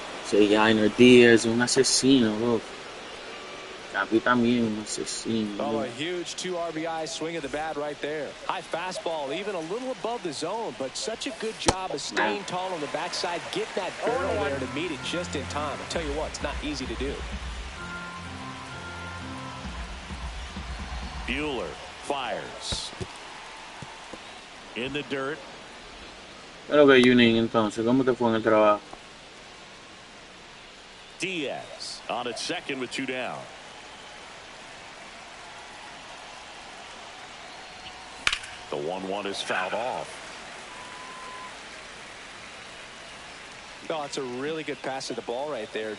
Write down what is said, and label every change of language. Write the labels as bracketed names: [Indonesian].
[Spanish] Sí, Yainer Díaz, un asesino, loco. Campi también, un asesino. oh, loco. [English] a huge 2 RBI swing of the bat right there. High fastball, even a little above the zone, but such a good job of staying tall on the backside, getting that barrel there to meet it just in time. I'll tell you what, it's not easy to do. Bueller fires. In the dirt. [Spanish] Pero que Junin, entonces, ¿cómo te fue en el trabajo? [English] Diaz on at second with 2 down. The 1-1 is fouled off. Oh, it's a really good pass of the ball right there.